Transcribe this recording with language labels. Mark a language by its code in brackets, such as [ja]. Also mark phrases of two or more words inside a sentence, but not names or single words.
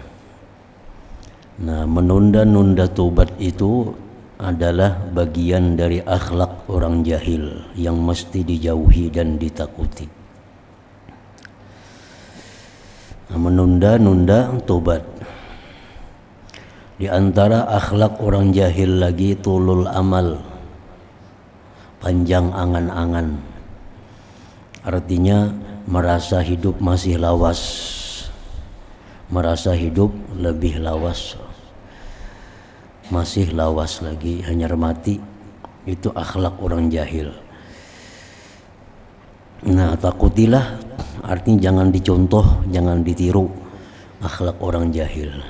[bjn] Nah, menunda-nunda tobat itu adalah bagian dari akhlak orang jahil yang mesti dijauhi dan ditakuti. Nah, menunda-nunda tobat. Di antara akhlak orang jahil lagi [ar] tulul amal, [bjn] panjang angan-angan. Artinya merasa hidup masih lawas, merasa hidup lebih lawas, masih lawas lagi, hanya mati. Itu akhlak orang jahil. Nah, takutilah, artinya jangan dicontoh, jangan ditiru akhlak orang jahil.